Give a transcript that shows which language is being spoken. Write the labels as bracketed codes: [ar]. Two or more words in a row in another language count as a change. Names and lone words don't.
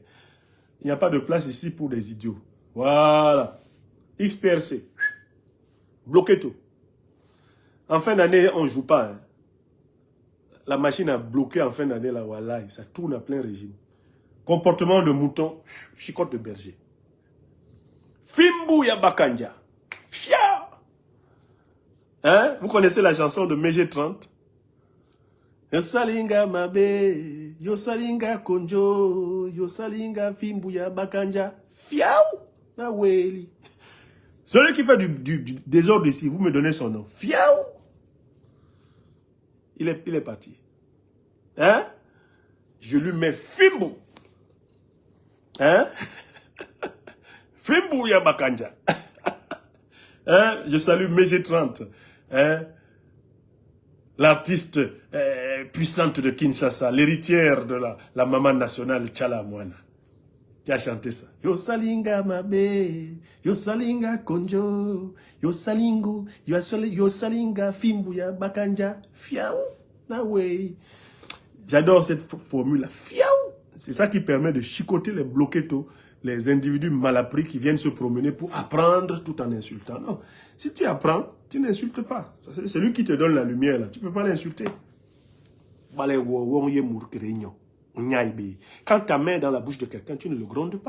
[fr] Il n'y a pas de place ici pour des idiots. Voilà. XPRC. Bloquez tout. En fin d'année, on ne joue pas. Hein. La machine a bloqué en fin d'année, là, voilà, ça tourne à plein régime. Comportement de mouton, chicotte de berger. [ln] Fimbu ya Bakanja. Fia. [fr] Hein? Vous connaissez la chanson de Mégé 30? [ln] Yosalinga mabe, yosalinga konjo, yosalinga fimbu ya Bakanja. Fiaou. Na weli. [fr] Celui qui fait du désordre ici, vous me donnez son nom. Fiaou. Il est parti. Hein? Je lui mets Fimbu. Hein? [ln] Fimbu ya Bakanja. [fr] Hein? Je salue Mégé 30. Hein? L'artiste puissante de Kinshasa, l'héritière de la maman nationale Tchala Moana. Qui a chanté ça. [ln] Yo salinga mabe, yo salinga konjo, yo salingu, yo salinga fimbu ya Bakanja, fiaou, na wey. [fr] J'adore cette formule, fiaou. C'est ça qui permet de chicoter les bloquetos, les individus malappris qui viennent se promener pour apprendre tout en insultant. Non, si tu apprends, tu n'insultes pas. C'est lui qui te donne la lumière, là. Tu ne peux pas l'insulter. Quand ta main est dans la bouche de quelqu'un, tu ne le grondes pas.